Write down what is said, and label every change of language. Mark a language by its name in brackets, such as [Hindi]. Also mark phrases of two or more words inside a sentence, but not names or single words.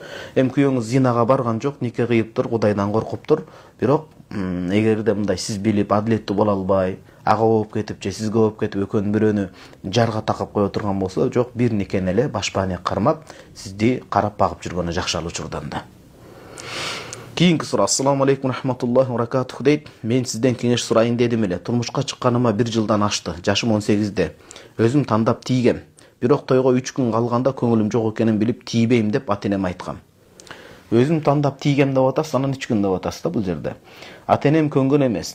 [Kyrgyz] Күйөөңүз зинага барган жок, нике кыйыптыр, Кудайдан коркуптур. Бирок эгерде мындай сиз билип адилеттүү боло албай, ага ооп кетип же сизге ооп кетип экөөнүн бирөөнү жарга такып кое турган болсо, жок, бир никени эле башпаанек кармап, сизди карап багып жүргөнү жакшы ал учурдан да. Кийинки суроо. [Arabic] السلام عليكم رحمة الله وبركاته дейт. [Kyrgyz] Мен сизден кеңеш сурайын дедим эле. Турмушка чыкканыма 1 жылдан ашты. Жашым 18де. Өзүм тандап тийгем. Бирок тойго 3 күн калганда көңүлүм жок экенин билип тийбейм деп ата-энем айткан. Өзүм тандап тийгем деп атасыз, анан 3 күн деп атасыз да бул жерде. Ата-энем көнгөн эмес.